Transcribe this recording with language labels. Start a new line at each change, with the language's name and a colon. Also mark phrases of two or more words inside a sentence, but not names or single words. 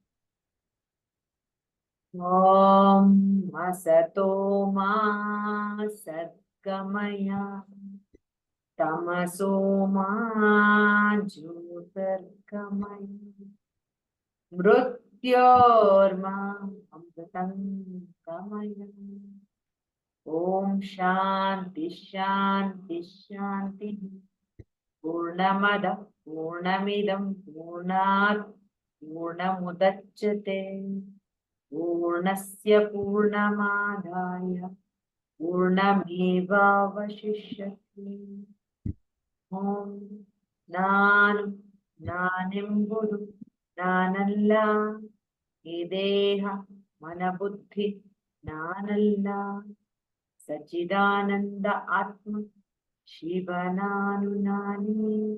Sanskrit: ಓಂ ಅಸತೋ ಮಾ ಸದ್ಗಮಯ ತಮಸೋ ಮಾ ಜ್ಯೋತಿರ್ಗಮಯ ಮೃತ್ಯೋರ್ಮಾ ಅಮೃತಂ ಗಮಯ. ಓಂ ಶಾಂತಿ ಶಾಂತಿ ಶಾಂತಿ. ಪೂರ್ಣಮದ ಪೂರ್ಣಮಿದಂ ಪೂರ್ಣಾತ್ ಪೂರ್ಣಮುದಚ್ಯತೆ ಪೂರ್ಣಸ್ಯ ಪೂರ್ಣಮಾದಾಯ ಪೂರ್ಣಮೇವಾವಶಿಷ್ಯತೆ.
Kannada: ಓಂ ನಾನೆಂಬುದು ನಾನಲ್ಲ, ಈ ದೇಹ ಮನಬುದ್ಧಿ ನಾನಲ್ಲ, ಸಚ್ಚಿದಾನಂದ ಆತ್ಮ ಶಿವ ನಾನು ನಾನೇ.